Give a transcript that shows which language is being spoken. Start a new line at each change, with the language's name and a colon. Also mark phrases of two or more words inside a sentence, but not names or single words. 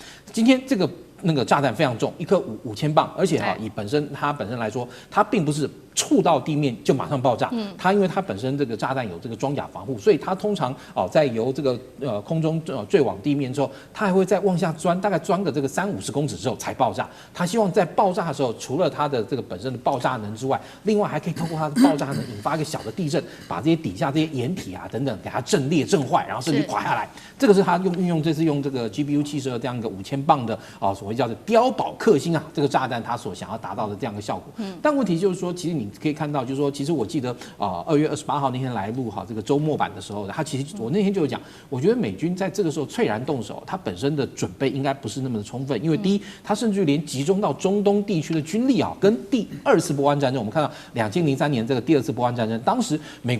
Chinese: 今天這個那個炸彈非常重，一顆5000磅，而且以它本身來說，它並不是觸到地面就馬上爆炸。它因為它本身這個炸彈有這個裝甲防護，所以它通常在由這個空中墜往地面之後，它還會再往下鑽，大概鑽個這個30-50公尺之後才爆炸。它希望在爆炸的時候，除了它的這個本身的爆炸能之外，另外還可以透過它的爆炸能引發一個小的地震，把這些底下這些掩體等等給它震裂震壞，然後甚至垮下來。這個是它這次用這個 GBU-72這樣一個5000磅的所謂叫做碉堡克星這個炸彈它所想要達到的這樣一個效果。但問題就是說，其實你可以看到，就是說，其實我記得2月28號那天來錄這個周末版的時候，它其實我那天就有講，我覺得美軍在這個時候猝然動手，它本身的準備應該不是那麼的充分，因為第一，它甚至於連集中到中東地區的軍力跟第2次波灣戰爭，我們看到2003年這個第2次波灣戰爭，當時美